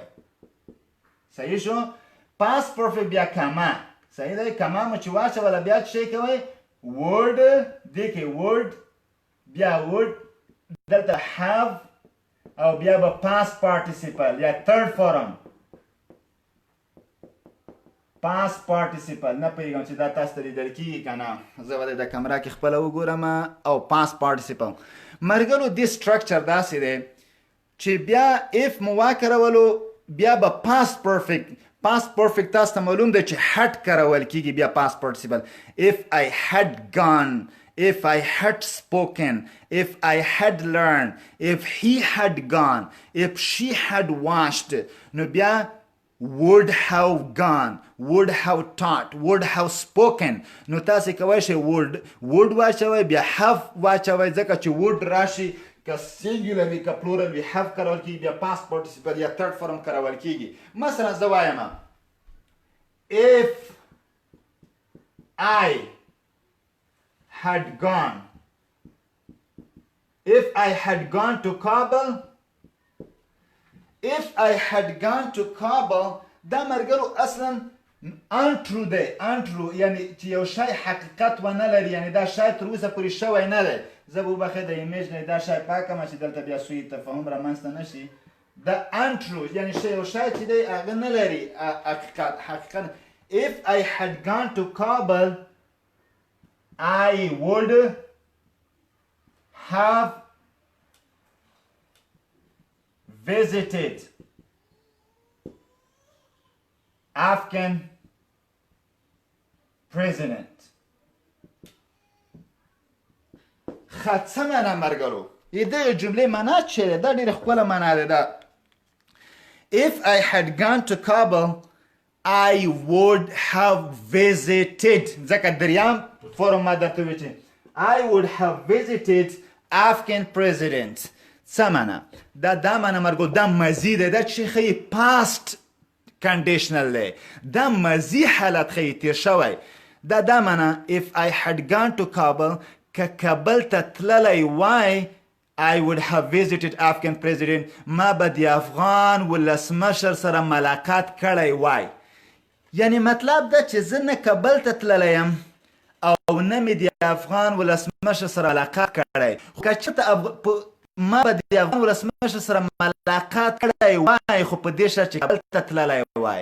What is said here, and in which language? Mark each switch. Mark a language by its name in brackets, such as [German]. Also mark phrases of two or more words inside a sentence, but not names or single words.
[Pashto] صحیح شو؟ [English] past perfect [Pashto] بیا کما. صحیح دی؟ کما مو چې واچوله بیا څه شی کوئ؟ word دی کې word بیا word دلته have او بیا به [English] past participle [Pashto] یا [English] third form past participle. [Pashto] نه پوهېږم چې دا تاسو ته لیدل کېږي که نه، زه به د کمره کې خپله وګورم. او [English] past participle [Pashto] ملګرو دې structure داسې دی چې بیا if مو واکارولو بیا به [English] past perfect [Pashto] تاسو ته معلوم دی چې had کارول کېږي بیا [English] past participle. if I had gone, if I had spoken, if I had learned, if he had gone, if she had watched, [Pashto] نو بیا [English] would have gone, would have taught, would have spoken. [Pashto] نو تاسې کولی شئ would واچوئ بیا have واچوئ، ځکه چې would راشي که سینګولر وي که پلورل وي have کارول کېږي بیا [English] past participle [Pashto] یا [English] third form [Pashto] کارول کېږي. مثلا زه وایم [English] if I had gone, if I had gone to Kabul, if I had gone to Kabul [Pashto] دا ملګرو اصلا untrue دی. untrue یعنی چې یو شی حقیقت ونه لري، یعنی دا شی تر اوسه پورې شوی نه دی. زه به وبخښئ د ایمیج نه دا شی پاکم چې دلته بیا سوء تفاهم رامنځته نه شي. دا untrue یعنی یو شی چې دی هغه نه لري حقیقت. [English] if I had gone to Kabul I would have visited Afghan president. [Pashto] څه معنا ملګرو؟ دغه جملې معنا څه ده؟ دا ډېره ښکله معنا ده. دا [English] if I had gone to Kabul I would have visited، [Pashto] ځکه دریم فورم ما درته ویل چې [English] I would have visited Afghan president. [Pashto] څه معنا؟ دا معنا ملګرو دا ماضي دی. دا چې ښیي [English] past conditional [Pashto] دی. دا ماضي حالت ښیي تیر شوی. دا معنا [English] if I had gone to Kabul [Pashto] که کابل ته تللی وای [English] I would have visited Afghan president، [Pashto] ما به د افغان ولسمشر سره ملاقات کړی وای. یعنی مطلب دا چې زه نه کابل ته تللی یم او نه مې د افغان ولسمشر سره ملاقات کړی، خو که چېرته ما به د افغان ولسمشر سره ملاقات کړی وای خو په دې شرط چې کابل ته تللی وای.